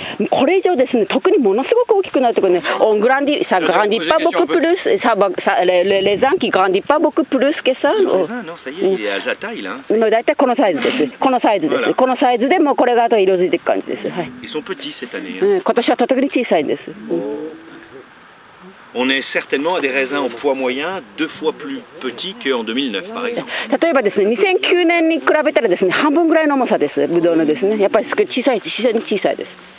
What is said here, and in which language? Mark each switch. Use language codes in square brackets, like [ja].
[ja] これ以上ですね、特にものすごく大きくなるところね、 [fr] ça grandit pas beaucoup plus, les ans qui grandissent pas beaucoup plus que ça. [ja] だいたいこのサイズです。このサイズです。このサイズでもうこれがあと色づいていく感じです。はい。今年はとても小さいです。 [fr] On est certainement à des raisins en poids moyen 2 fois plus petits qu'en 2009 par exemple. [ja] 例えばですね、2009年に比べたらですね、半分ぐらいの重さです。ブドウのですね、やっぱり非常に小さいです。